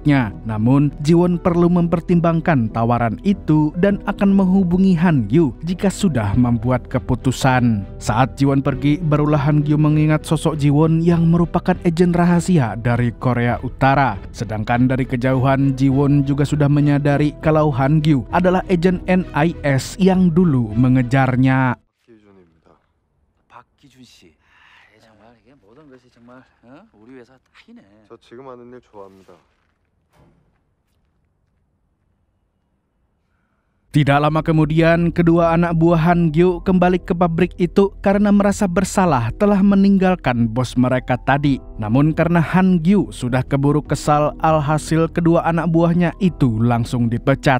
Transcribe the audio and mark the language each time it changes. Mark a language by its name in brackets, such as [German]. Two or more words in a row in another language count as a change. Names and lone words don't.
[Indonesian] Namun, Ji-won perlu mempertimbangkan tawaran itu dan akan menghubungi Han Gyu jika sudah membuat keputusan. Saat Ji-won pergi, barulah Han Gyu mengingat sosok Ji-won yang merupakan agen rahasia dari Korea Utara. Sedangkan dari kejauhan, Ji-won juga sudah menyadari kalau Han Gyu adalah agen NIS yang dulu mengejarnya. [Korean] 박기준 씨. 정말 이게 모든 것이 정말 우리 회사 딱이네. 저 지금 하는 일 좋아합니다. [Indonesian] Tidak lama kemudian, kedua anak buah Han Gyu kembali ke pabrik itu karena merasa bersalah telah meninggalkan bos mereka tadi. Namun karena Han Gyu sudah keburu kesal, alhasil kedua anak buahnya itu langsung dipecat.